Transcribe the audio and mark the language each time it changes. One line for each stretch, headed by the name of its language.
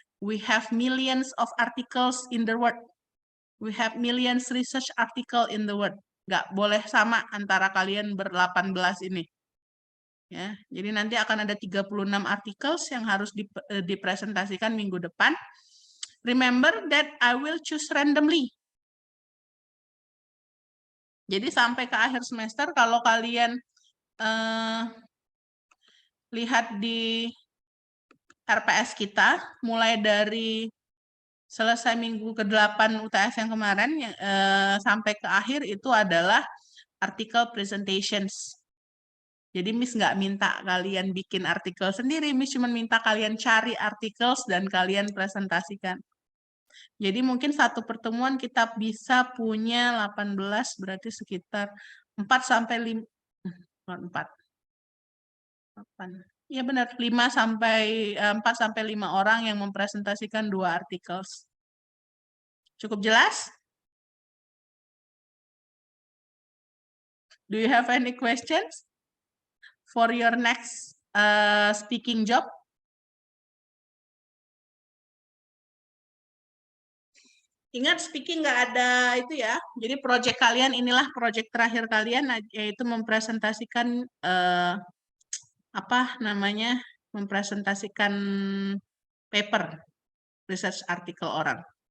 English: We have millions of articles in the world. We have millions research article in the world.
Indonesian: Nggak boleh sama antara kalian ber-18 ini. Ya, jadi nanti akan ada 36 articles yang harus dipresentasikan minggu depan.
English: Remember that I will choose randomly.
Indonesian: Jadi sampai ke akhir semester kalau kalian lihat di RPS kita, mulai dari selesai minggu ke-8 UTS yang kemarin, sampai ke akhir itu adalah artikel presentations. Jadi Miss nggak minta kalian bikin artikel sendiri, Miss cuma minta kalian cari articles dan kalian presentasikan. Jadi mungkin satu pertemuan kita bisa punya 18, berarti sekitar 4 sampai 5, 4. Iya benar, 4 sampai 5 orang yang mempresentasikan 2 articles. Cukup jelas?
English: Do you have any questions for your next speaking job?
Indonesian: Ingat speaking nggak ada itu ya. Jadi project kalian inilah project terakhir kalian yaitu mempresentasikan apa namanya? Mempresentasikan paper research artikel orang.